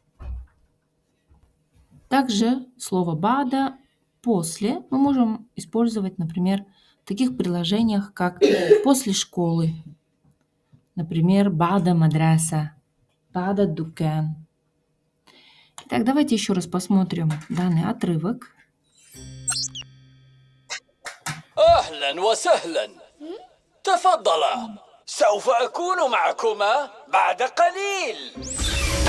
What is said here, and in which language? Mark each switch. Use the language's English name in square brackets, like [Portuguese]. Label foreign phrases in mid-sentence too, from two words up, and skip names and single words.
[Russian] Также слово бада после мы можем использовать, например, в таких приложениях, как после школы. [Arabic] Например, بعد مدرسة، بعد دكان. [Russian] Итак, давайте еще раз посмотрим данный отрывок. [Arabic] أهلا وسهلا. تفضلا. سوف أكون معكما بعد قليل.